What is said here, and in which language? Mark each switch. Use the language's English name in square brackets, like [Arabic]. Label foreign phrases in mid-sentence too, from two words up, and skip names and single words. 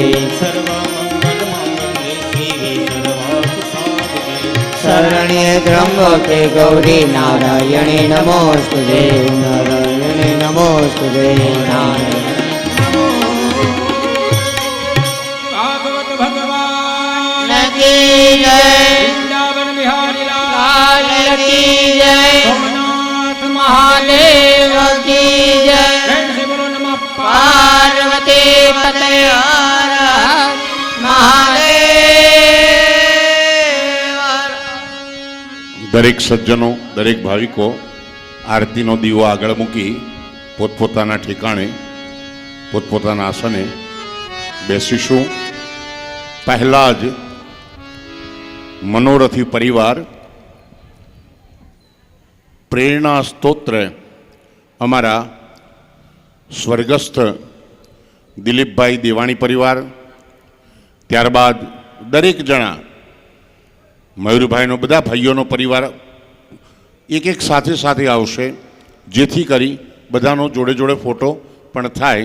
[Sanskrit] सर्वमङ्गलमाङ्गल्ये शिवे सर्वार्थसाधिके, शरण्ये त्र्यम्बके गौरी नारायणे नमोस्तुते, नारायणे नमोस्तुते, नारायणे। [Hindi] भागवत भगवान की जय, वृंदावन बिहारी लाल लाल की जय, सोमनाथ महादेव की जय, जय से बोलो नमः पार्वती पते हर हर महादेव। [Gujarati] દરેક સજ્જનો દરેક ભાવિકો આરતીનો દીવો આગળ મૂકી પોતપોતાના ઠેકાણે પોતપોતાના આસને બેસીશું. પહેલા જ મનોરથી પરિવાર પ્રેરણા સ્તોત્ર અમારા સ્વર્ગસ્થ દિલીપભાઈ દેવાણી પરિવાર, ત્યારબાદ દરેક જણા મયુરભાઈનો બધા ભાઈઓનો પરિવાર એક એક સાથે સાથે આવશે, જેથી કરી બધાનો જોડે જોડે ફોટો પણ થાય.